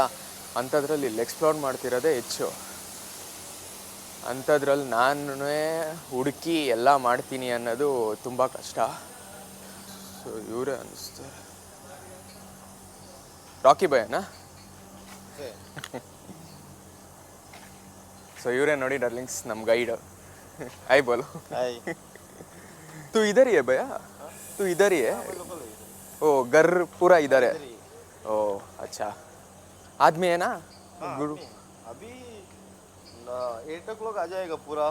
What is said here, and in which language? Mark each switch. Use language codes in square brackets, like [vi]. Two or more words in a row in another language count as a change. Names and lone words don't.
[kn] ಅಂಥದ್ರಲ್ಲಿ ಇಲ್ಲಿ ಎಕ್ಸ್ಪ್ಲೋರ್ ಮಾಡ್ತಿರೋದೇ ಹೆಚ್ಚು. ಅಂಥದ್ರಲ್ಲಿ ನಾನೇ ಹುಡುಕಿ ಎಲ್ಲ ಮಾಡ್ತೀನಿ ಅನ್ನೋದು ತುಂಬ ಕಷ್ಟ. ಸೊ ಇವರೇ ಅನ್ನಿಸ್ತಾರೆ. ರಾಕಿ ಭಯನಾ? ಸೊ ಇವರೇ ನೋಡಿ ಡಾರ್ಲಿಂಗ್ಸ್, ನಮ್ಮ ಗೈಡ್. [hi] हाय बोलो. हाय. तू इधर ही है भैया? तू इधर ही है? ओ घर पूरा इधर है? ओ अच्छा. आदमी है ना? गुरु अभी 8 o'clock आ जाएगा पूरा.